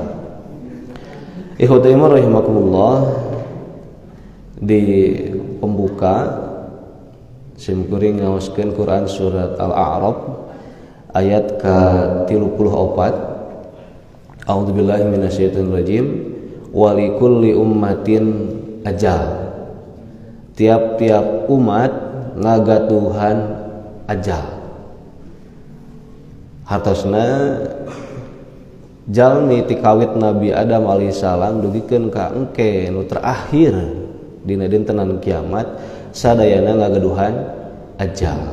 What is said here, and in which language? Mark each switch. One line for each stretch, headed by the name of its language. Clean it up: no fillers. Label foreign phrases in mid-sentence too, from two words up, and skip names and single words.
Arabic: إخوتي إيمان رحمكم الله,
Sundanese: di pembuka simkuring ngaoskeun Quran surat Al-A'raf ayat ke-34.
Arabic: أعوذ بالله من الشيطان الرجيم. ولكل أمة أجل.
Sundanese: Tiap-tiap umat ngagatuhan ajal. Hartosna jalmi ti kawit Nabi Adam alaihissalam dugikeun ka engke nu terakhir dina dintenan kiamat sadayana ngagaduhan ajal.